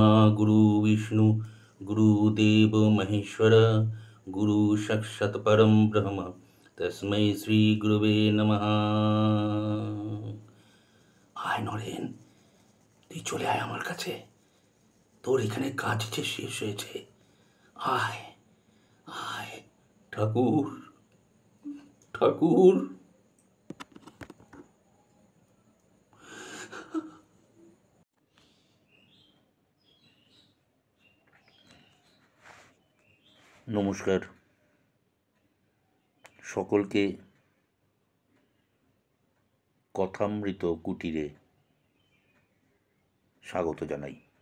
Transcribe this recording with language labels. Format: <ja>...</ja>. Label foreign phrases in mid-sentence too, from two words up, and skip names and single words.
<sa>गुरु विष्णु गुरुदेव महेश्वर गुरु साक्षात् परम ब्रह्म तस्मै श्री गुरुवे नमः।</sa> <bn>আয় নরেন, তুই চলে আয় আমার কাছে। তোর এখানে কাজ যে শেষ হয়েছে। আয় আয় ঠাকুর, ঠাকুর। নমস্কার সকলকে, কথামৃত কুটিরে স্বাগত জানাই।</bn>